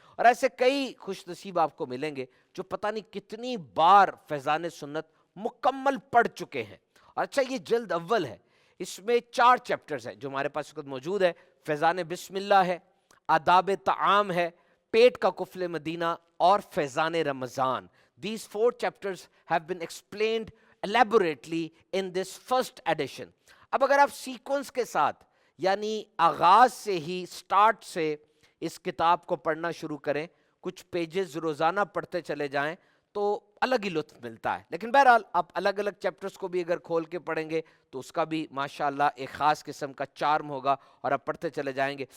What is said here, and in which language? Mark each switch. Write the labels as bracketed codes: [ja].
[ur] اور ایسے کئی خوش نصیب آپ کو ملیں گے جو پتہ نہیں کتنی بار فیضان سنت مکمل پڑھ چکے ہیں. اچھا یہ جلد اول ہے، اس میں 4 چیپٹرز ہیں جو ہمارے پاس وقت موجود ہے. فیضان بسم اللہ ہے، آداب طعام ہے، پیٹ کا قفل مدینہ اور فیضان رمضان. [en] These 4 chapters have been explained elaborately in this first edition. [ur] اب اگر آپ سیکوینس کے ساتھ یعنی آغاز سے ہی سٹارٹ سے اس کتاب کو پڑھنا شروع کریں، کچھ پیجز روزانہ پڑھتے چلے جائیں تو الگ ہی لطف ملتا ہے. لیکن بہرحال آپ الگ الگ چیپٹرز کو بھی اگر کھول کے پڑھیں گے تو اس کا بھی ماشاءاللہ ایک خاص قسم کا چارم ہوگا اور آپ پڑھتے چلے جائیں گے.